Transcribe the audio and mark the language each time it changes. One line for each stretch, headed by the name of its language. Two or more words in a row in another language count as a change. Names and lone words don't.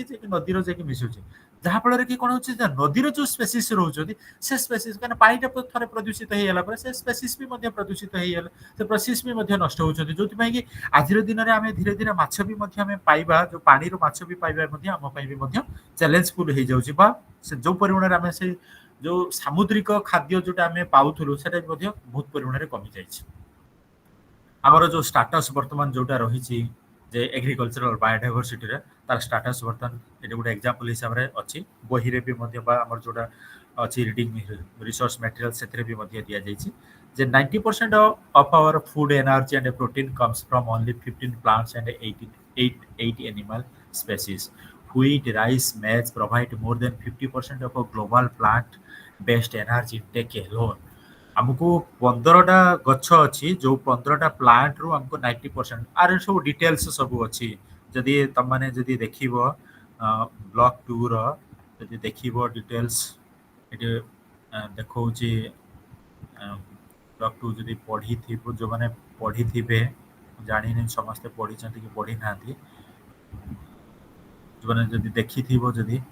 Odia: ନଦୀର ଯାଇକି ମିଶୁଛି, ଯାହା ଫଳରେ କି କଣ ହଉଛି ନା ନଦୀର ଯୋଉ ସ୍ପେସିସ୍ ରହୁଛନ୍ତି ସେ ସ୍ପେସିସ୍ କାରଣ ପାଣିଟା ଥରେ ପ୍ରଦୂଷିତ ହେଇଗଲା ପରେ ସେ ସ୍ପେସିସ୍ ବି ମଧ୍ୟ ପ୍ରଦୂଷିତ ହେଇଗଲା, ସେ ପ୍ରୋସେସ୍ ବି ମଧ୍ୟ ନଷ୍ଟ ହଉଛନ୍ତି, ଯୋଉଥିପାଇଁ କି ଆଜିର ଦିନରେ ଆମେ ଧୀରେ ଧୀରେ ମାଛ ବି ମଧ୍ୟ ଆମେ ପାଇବା, ଯୋଉ ପାଣିରୁ ମାଛ ବି ପାଇବା ମଧ୍ୟ ଆମ ପାଇଁ ବି ମଧ୍ୟ ଚ୍ୟାଲେଞ୍ଜଫୁଲ ହେଇଯାଉଛି, ବା ସେ ଯୋଉ ପରିମାଣରେ ଆମେ ସେଇ ଯୋଉ ସାମୁଦ୍ରିକ ଖାଦ୍ୟ ଯୋଉଟା ଆମେ ପାଉଥିଲୁ ସେଟା ବି ମଧ୍ୟ ବହୁତ ପରିମାଣରେ କମି ଯାଇଛି। ଆମର ଯୋଉ ଷ୍ଟାଟସ୍ ବର୍ତ୍ତମାନ ଯୋଉଟା ରହିଛି ଯେ ଏଗ୍ରିକଲଚରାଲ ବାୟୋଡାଇଭର୍ସିଟିରେ ତାର ଷ୍ଟାଟସ୍ ବର୍ତ୍ତମାନ ଏଠି ଗୋଟେ ଏକ୍ଜାମ୍ପଲ ହିସାବରେ ଅଛି, ବହିରେ ବି ମଧ୍ୟ ବା ଆମର ଯୋଉଟା ଅଛି
English: reading resource material
Odia: ସେଥିରେ ବି ମଧ୍ୟ ଦିଆଯାଇଛି ଯେ
English: 90% of our food energy and protein comes from only 15 plants and 8 animal species. Wheat, rice, maize provide more than 50% of our global plant-based energy intake alone.
Odia: ଆମକୁ 15ଟା ଗଛ ଅଛି ଯୋଉ 15ଟା ପ୍ଲାଣ୍ଟରୁ ଆମକୁ 90%, ଆର ସବୁ ଡିଟେଲ୍ସ ସବୁ ଅଛି, ଯଦି ତମମାନେ ଯଦି ଦେଖିବ ବ୍ଲକ୍ 2ର ଯଦି ଦେଖିବ ଡିଟେଲ୍ସ ଏଠି ଦେଖଉଛି ବ୍ଲକ୍ 2 ଯଦି ପଢ଼ିଥିବ, ଯୋଉମାନେ ପଢ଼ିଥିବେ ଜାଣିନି ସମସ୍ତେ ପଢ଼ିଛନ୍ତି କି ପଢ଼ିନାହାନ୍ତି, ଯୋଉମାନେ ଯଦି ଦେଖିଥିବ ଯଦି